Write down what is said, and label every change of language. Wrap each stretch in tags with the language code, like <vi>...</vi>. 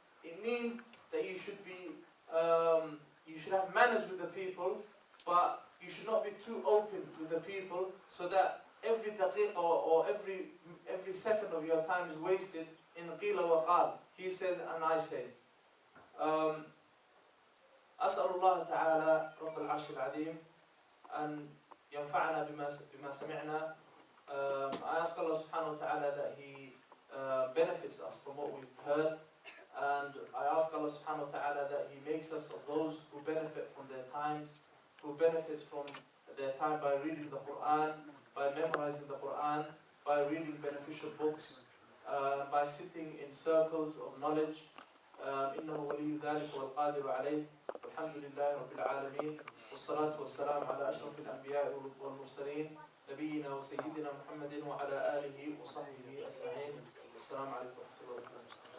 <en>It means that you should be you should have manners with the people, but you should not be too open with the people so that every daqiq or every second of your time is wasted in qila wa qal. He says and I say.</en> <ar>أسأل الله تعالى رب العرش العظيم أن ينفعنا بما سمعنا.</ar> <en>I ask Allah subhanahu wa ta'ala that He benefits us from what we've heard And I ask Allah subhanahu wa ta'ala that He makes us of those who benefit from their time, who benefits from their time by reading the Quran, by memorizing the Quran, by reading beneficial books, by sitting in circles of knowledge.</en> <ar>إنه ولي ذلك والقادر عليه والحمد لله رب العالمين والصلاة والسلام على أشرف الأنبياء والمرسلين نبينا وسيدنا محمد وعلى آله وصحبه أجمعين. السلام عليكم ورحمة الله وبركاته.</ar>